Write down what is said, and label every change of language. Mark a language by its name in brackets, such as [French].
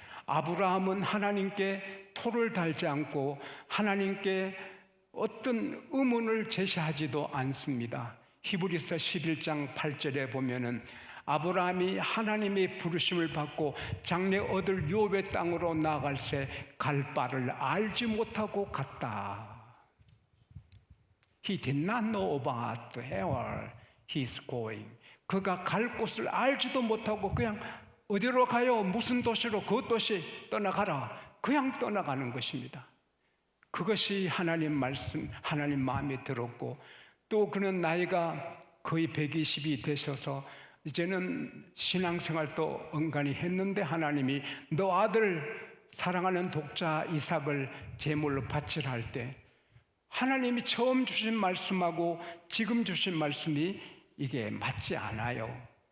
[Korean] 아브라함은 하나님께 토를 달지 않고 하나님께 어떤 의문을 제시하지도 않습니다. 히브리서 11장 8절에 보면은 아브라함이 하나님의 부르심을 받고 장래 얻을 유업의 땅으로 나아갈새 갈 바를 알지 못하고 갔다. [English] He did not know about where he is going. [Korean] 그가 갈 곳을 알지도 못하고 그냥 어디로 가요? 무슨 도시로? 그 도시 떠나가라. 그냥 떠나가는 것입니다. 그것이 하나님 말씀, 하나님 마음에 들었고, 또 그는 나이가 거의 120이 되셔서 이제는 신앙생활도 은간히 했는데 하나님이 너 아들 사랑하는 독자 이삭을 제물로 바치라 할 때 하나님이 처음 주신 말씀하고 지금 주신 말씀이 이게 맞지 않아요.